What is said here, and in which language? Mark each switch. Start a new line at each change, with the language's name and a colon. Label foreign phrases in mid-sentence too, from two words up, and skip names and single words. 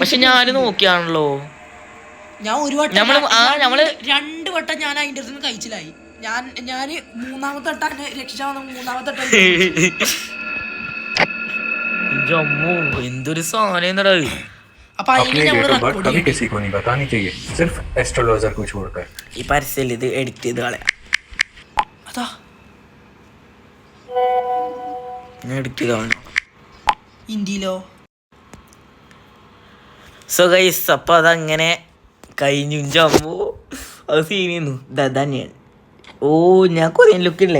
Malayalam: പക്ഷെ ഞാന് നോക്കിയാണല്ലോ. ഞാൻ ഒരു വട്ടം 2 വട്ടം ഞാൻ അതിന്റെ അടുത്ത് കഴിച്ചിലായി. ഞാന് 3ാമത്തെ വട്ടം രക്ഷിച്ചാ വന്ന 3ാമത്തെ വട്ടം. എന്തൊരു സാധനം. അപ്പൊ
Hindi: कभी किसी को नहीं बतानी चाहिए, सिर्फ एस्ट्रोलॉजर को छोड़कर.
Malayalam: ഈ പരസ്യം ഇത് എഡിറ്റ് ചെയ്ത് കളയാം. അതാ എഡിറ്റ് ചെയ്ത് കളയാം. ഇന്ത്യയിലോ.
English: so guys
Malayalam: അപ്പൊ അതങ്ങനെ കഴിഞ്ഞു. ജമ്മു അത് സീനിന്നു തന്നെയാണ്. ഓ ഞാൻ കൊറിയൻ ലുക്കില്ലേ.